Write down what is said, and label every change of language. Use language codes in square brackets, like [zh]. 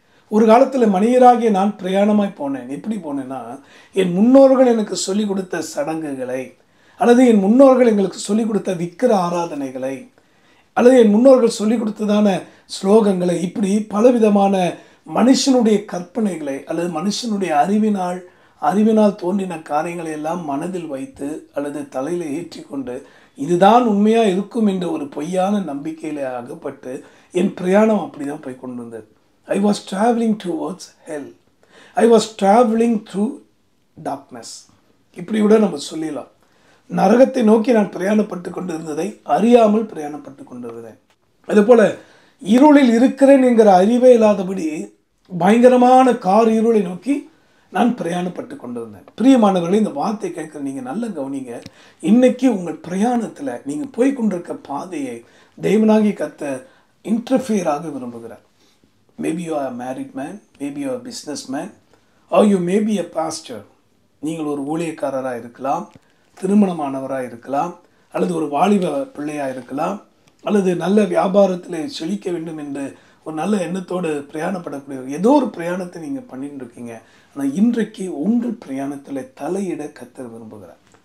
[ta] ஒரு காலத்தில் மனிதராகிய நான் பிரயாணமாய் போனேன். எப்படி போனேன்னா, என் முன்னோர்கள் எனக்கு சொல்லிக் கொடுத்த சடங்குகளை, அல்லது என் முன்னோர்கள் எங்களுக்கு சொல்லிக் கொடுத்த விக்கிர ஆராதனைகளை, அல்லது என் முன்னோர்கள் சொல்லிக் கொடுத்ததான ஸ்லோகங்களை, இப்படி பலவிதமான மனுஷனுடைய கற்பனைகளை அல்லது மனுஷனுடைய அறிவினால் தோன்றின காரியங்களை எல்லாம் மனதில் வைத்து அல்லது தலையில் ஏற்றி கொண்டு இதுதான் உண்மையாக இருக்கும் என்ற ஒரு பொய்யான நம்பிக்கையில் அகப்பட்டு என் பிரயாணம் அப்படி தான் போய் கொண்டு வந்தது. [en] I was traveling towards hell. I was traveling through darkness. [ta] இப்படி கூட நம்ம சொல்லலாம். நரகத்தை நோக்கி நான் பிரயாணப்பட்டு கொண்டு இருந்ததை அறியாமல் பிரயாணப்பட்டு கொண்டு இருந்தேன். அதுபோல் இருளில் இருக்கிறேன் என்கிற அறிவே இல்லாதபடி பயங்கரமான கார் இருளை நோக்கி நான் பிரயாணப்பட்டு கொண்டு இருந்தேன். பிரியமானவர்களே, இந்த வார்த்தை கேட்குற நீங்கள் நல்ல கவனிங்க. இன்னைக்கு உங்கள் பிரயாணத்தில் நீங்கள் போய் கொண்டிருக்க பாதையை தேவனாகி கர்த்தர் இன்டர்ஃபியராக விரும்புகிறார். [en] Maybe you are a married man, maybe you are a businessman, or you may be a pastor. [ta] நீங்கள் ஒரு ஊழியக்காரராக இருக்கலாம், திருமணமானவராக இருக்கலாம், அல்லது ஒரு வாலிப பிள்ளையாக இருக்கலாம், அல்லது நல்ல வியாபாரத்தில் செழிக்க வேண்டும் என்று ஒரு நல்ல எண்ணத்தோடு பிரயாணப்படக்கூடிய ஏதோ ஒரு பிரயாணத்தை நீங்கள் பண்ணிட்டு இருக்கீங்க. ஆனால் இன்றைக்கு உங்கள் பிரயாணத்தில் தலையிட கர்த்தர் விரும்புகிறார்.